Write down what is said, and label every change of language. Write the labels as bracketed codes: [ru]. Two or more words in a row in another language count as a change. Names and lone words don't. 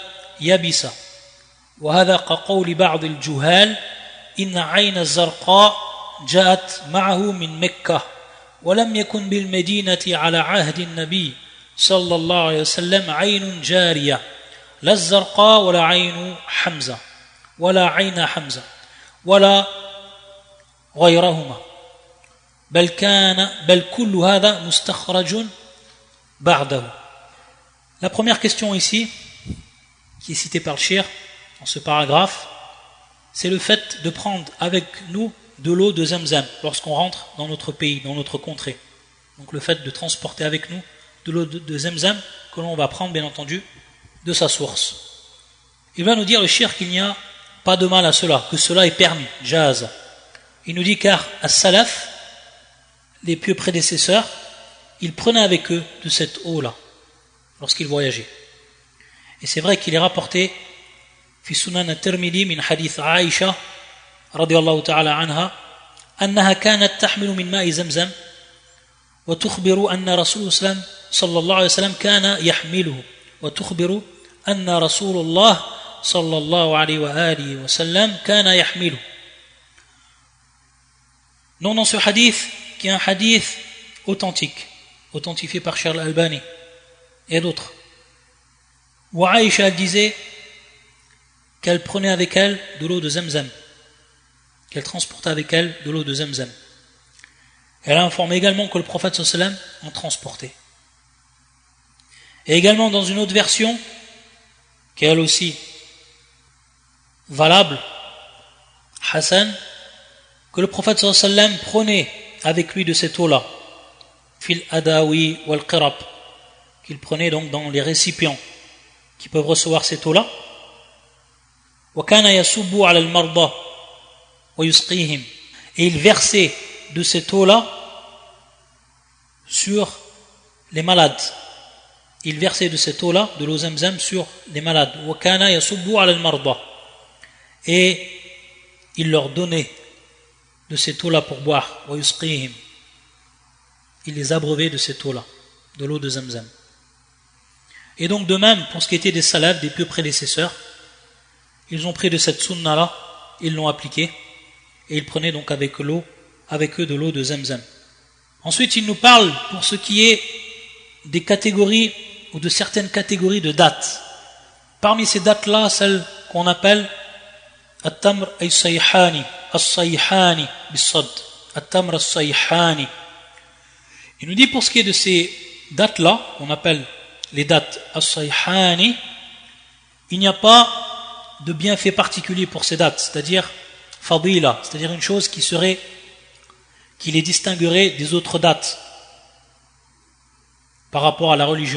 [ar] يبس وهذا كقول بعض الجهال إن عين الزرقاء جاءت معه من مكة ولم يكن بالمدينة على عهد النبي صلى الله عليه وسلم عين جارية لا الزرقاء ولا عين حمزة ولا عين حمزة ولا غيرهما بل كل هذا مستخرج بعده. [fr] La première question ici, qui est citée par le shir dans ce paragraphe, c'est le fait de prendre avec nous de l'eau de Zamzam lorsqu'on rentre dans notre pays, dans notre contrée. Donc le fait de transporter avec nous de l'eau de Zamzam que l'on va prendre bien entendu de sa source. Il va nous dire le shir qu'il n'y a pas de mal à cela, que cela est permis, jaz. Il nous dit car as-salaf, les pieux prédécesseurs, ils prenaient avec eux de cette eau-là lorsqu'ils voyageaient. Et c'est vrai qu'il est rapporté [ar] في سنن الترمذي من حديث عائشة رضي الله تعالى عنها أنها كانت تحمل من ماء زمزم وتخبر أن رسول الله صلى الله عليه وسلم كان يحمله وتخبر أن رسول الله صلى الله عليه وآله وسلم كان يحمله. [fr] Non, dans ce hadith, qui est un hadith authentique, authentifié par Cheikh Al-Albani et d'autres, où Aïcha disait qu'elle prenait avec elle de l'eau de Zamzam, qu'elle transportait avec elle de l'eau de Zamzam. Elle a informé également que le prophète [ar] صلى الله عليه وسلم [fr] en transportait. Et également dans une autre version, qui est elle aussi valable, Hassan, que le prophète [ar] صلى الله عليه وسلم [fr] prenait avec lui de cette eau-là, [ar] في الأداوى والقرب, [fr] qu'il prenait donc dans les récipients qui peuvent recevoir cette eau-là, [ar] وكان يصب على المرضى ويسقيهم, [fr] et il versait de cette eau-là sur les malades. Il versait de cette eau-là, de l'eau Zamzam, sur les malades. [ar] وكان يصب على المرضى, [fr] et il leur donnait de cette eau-là pour boire. [ar] ويسقيهم, [fr] il les abreuvait de cette eau-là, de l'eau de Zamzam. Et donc de même, pour ce qui était des salafs, des pieux prédécesseurs, ils ont pris de cette sunna-là, ils l'ont appliquée, et ils prenaient donc avec eux de l'eau de Zamzam. Ensuite, il nous parle pour ce qui est des catégories, ou de certaines catégories de dates. Parmi ces dates-là, celles qu'on appelle At-Tamr As-Sayhani, As-Sayhani, Bis-Sad, At-Tamr As-Sayhani. Il nous dit pour ce qui est de ces dates-là, qu'on appelle les dates As-Sayhani, il n'y a pas de bienfait particulier pour ces dates, c'est-à-dire Fadila, c'est-à-dire une chose qui les distinguerait des autres dates par rapport à la religion.